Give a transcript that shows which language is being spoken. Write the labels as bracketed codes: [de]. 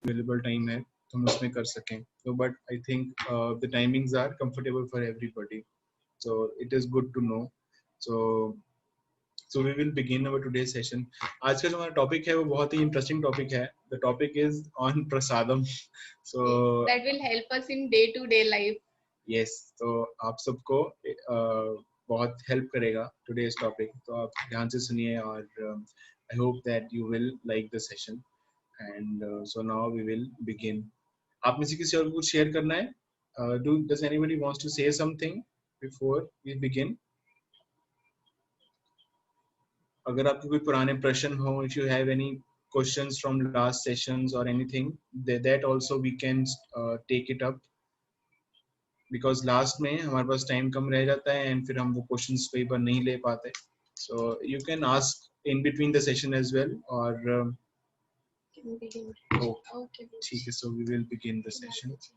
[hi] Available time है तो हम उसमें कर सकें. [en] So but I think the timings are comfortable for everybody, so it is good to know. So we will begin our today's session. [hi] आज का जो हमारा टॉपिक है वो बहुत ही इंटरेस्टिंग टॉपिक है. [en] The topic is on prasadam. So that will help us in day to day life. [hi] Yes, तो आप सबको बहुत हेल्प करेगा [en] today's topic, [hi] तो आप ध्यान से सुनिए और [en] I hope that you will like the session. And so now we will begin. [hi] आप में से किसी और को कुछ शेयर करना है? [en] Does anybody wants to say something before we begin? [hi] अगर आपके कोई पुराने प्रश्न हो, [en] if you have any questions from last sessions or anything, that also we can take it up. Because last [hi] में हमारे पास टाइम कम रह जाता है and फिर हम वो क्वेश्चंस कई बार नहीं ले पाते. [en] So you can ask in between the session as well, or Okay. [hi] ठीक है, [en] so we will begin the session.